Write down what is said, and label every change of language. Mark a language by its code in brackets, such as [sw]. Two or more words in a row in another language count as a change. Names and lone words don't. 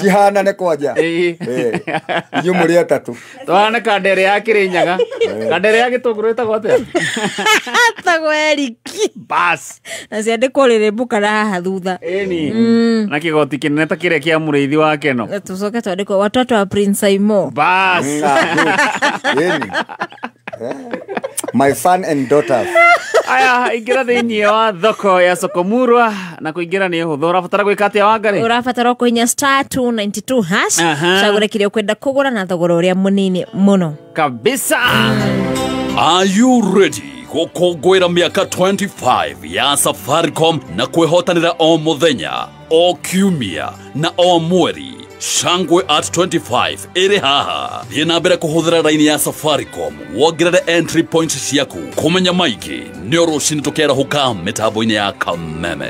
[ki] cihanane kwanja inyuĩ mũrĩ atatũ tũhane kandere ya Kĩrĩnyaga kandere ya Gĩtũngũrũ ĩtagwo atĩa tagwo Eriki bas na ciandĩkwo rĩrĩmbũka na haha thutha na kĩgoti kĩnene ta kĩrĩa kĩa mũrĩithi wa Keno tũcoke twandĩkwo watoto wa Prince Aimo bas [en] my son and daughters [ki] Aya, ingira thiini wa thoko ya Sokomurwa na kuingira ni huthu. Urabatara gwika atia Wangari? Urabatara kuinya *292 hash. Cagure kiria ukwenda kugura na thogora uria munini muno. Kabisa. [en] Are you ready? [ki] Gukungwira miaka 25 ya Safaricom na kwehotanira o muthenya, o kiumia na o mweri. Shangwe [en] at 25 [ki] iri haha. Thie na mbere kuhuthira raini ya Safaricom, wongerere entry points ciaku. Kumenya maiki ni rucini tukera huka mitambo-ini ya Kameme.